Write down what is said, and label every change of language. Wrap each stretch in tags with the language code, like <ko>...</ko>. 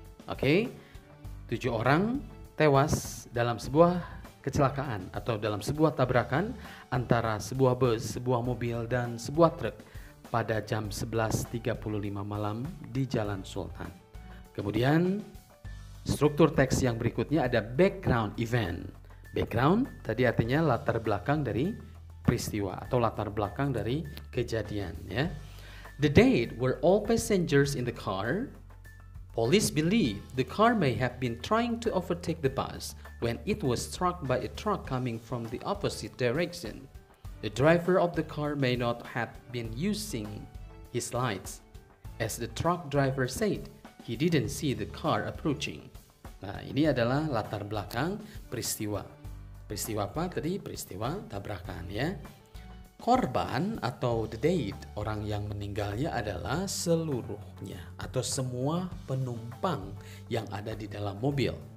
<id>Oke. 7 orang tewas dalam sebuah kecelakaan atau dalam sebuah tabrakan antara sebuah bus, sebuah mobil, dan sebuah truk pada jam 11.35 malam di Jalan Sultan. Kemudian struktur teks yang berikutnya ada background event. Background tadi artinya latar belakang dari peristiwa atau latar belakang dari kejadian ya.</id> <en>The dead were all passengers in the car. Police believe the car may have been trying to overtake the bus when it was struck by a truck coming from the opposite direction. The driver of the car may not have been using his lights, as the truck driver said he didn't see the car approaching.</en> <id>Nah, ini adalah latar belakang peristiwa. Peristiwa apa tadi? Peristiwa tabrakan ya. Korban atau the dead, orang yang meninggalnya adalah seluruhnya atau semua penumpang yang ada di dalam mobil.</id>